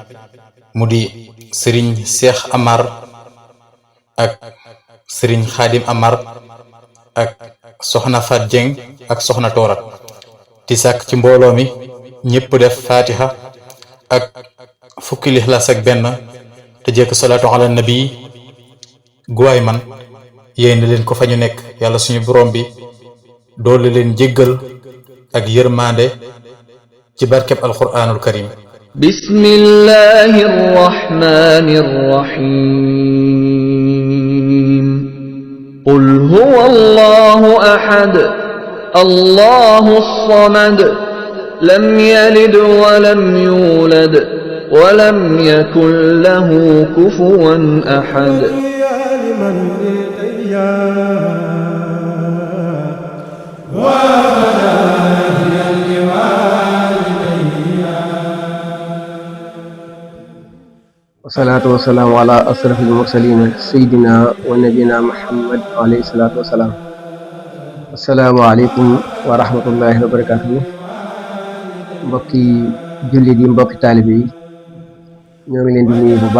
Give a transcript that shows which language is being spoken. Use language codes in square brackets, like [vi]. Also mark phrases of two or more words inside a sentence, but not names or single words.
[wo] mu di sëriñ Cheikh Amar ak sëriñ Khadim Amar ak soxna Fat Dieng ak soxna Toorat di sàkk ci mbooloo mi ñëpp def fatiha ak fukki lixlaas ak benn te jekk [ar] صلاة على النبي [wo] guwaay man yéen leen ko fa ñu nekk yàlla suñu borom bi doole leen jéggal ak yërmande ci barkeb [ar] القرآن الكريم بسم الله الرحمن الرحيم قل هو الله أحد الله الصمد لم يلد ولم يولد ولم يكن له كفوا أحد والصلاة والسلام على أشرف المرسلين سيدنا ونبينا محمد عليه الصلاة والسلام السلام عليكم ورحمة الله وبركاته [wo] mbokki jullit yi mbokki taalibe yi ñoo ngi leen di nuyu bu